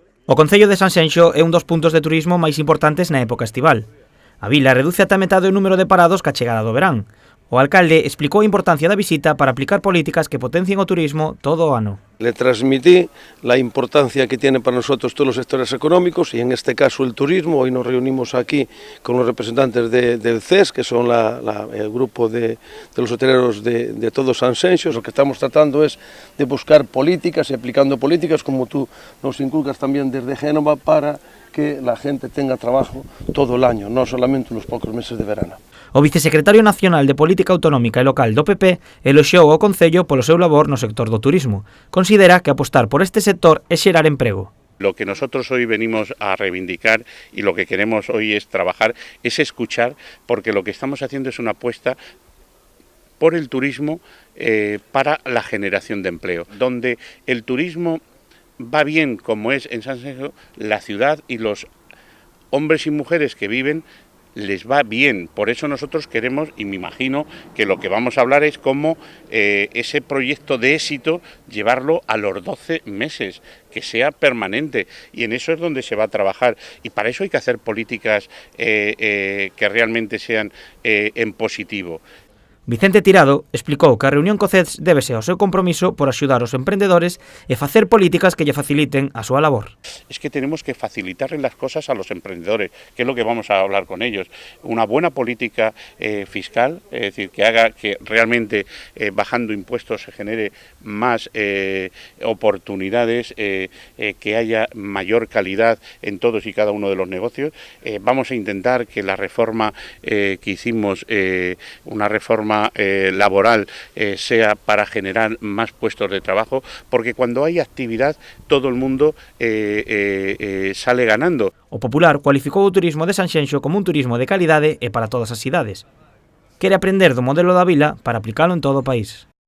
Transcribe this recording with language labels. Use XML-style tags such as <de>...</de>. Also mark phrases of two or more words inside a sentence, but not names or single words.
<gl>O concello de Sanxenxo é un dos puntos de turismo máis importantes na época estival. A vila reduce ata metade o número de parados ca chegada do verán. O alcalde explicou a importancia da visita para aplicar políticas que potencien o turismo todo o ano.</gl> <es>Le transmití la importancia que tiene para nosotros todos los sectores económicos y en este caso el turismo. Hoy nos reunimos aquí con los representantes del CES, que son el grupo de los hoteleros de todo Sanxenxo. Lo que estamos tratando es de buscar políticas y aplicando políticas como tú nos inculcas también desde Génova para que la gente tenga trabajo todo el año, no solamente los pocos meses de verano.</es> <gl>O vicesecretario nacional de Política Autonómica e Local do PP eloxiou o concello polo seu labor no sector do turismo. Considera que apostar por este sector é xerar emprego.</gl> <es>Lo que nosotros hoy venimos a reivindicar y lo que queremos hoy es trabajar, es escuchar, porque lo que estamos haciendo es una apuesta por el turismo para la generación de empleo, donde el turismo va bien, como es en Sanxenxo, la ciudad y los hombres y mujeres que viven les va bien. Por eso nosotros queremos, y me imagino que lo que vamos a hablar es cómo ese proyecto de éxito llevarlo a los 12 meses, que sea permanente, y en eso es donde se va a trabajar, y para eso hay que hacer políticas que realmente sean en positivo.</es> <gl>Vicente Tirado explicou que a reunión co CES débese ao seu compromiso por axudar os emprendedores e facer políticas que lle faciliten a súa labor.</gl> <es>Es que tenemos que facilitarle las cosas a los emprendedores, que es lo que vamos a hablar con ellos. Una buena política fiscal, es decir, que haga que realmente bajando impuestos se genere más oportunidades, que haya mayor calidad en todos y cada uno de los negocios. Vamos a intentar que la reforma que hicimos, una reforma laboral, sea para generar más puestos de trabajo, porque cuando hay actividad todo el mundo sale ganando.</es> <gl>O Popular cualificou o turismo de Sanxenxo como un turismo de calidade e para todas as cidades. Quere aprender do modelo da vila para aplicalo en todo o país.</gl>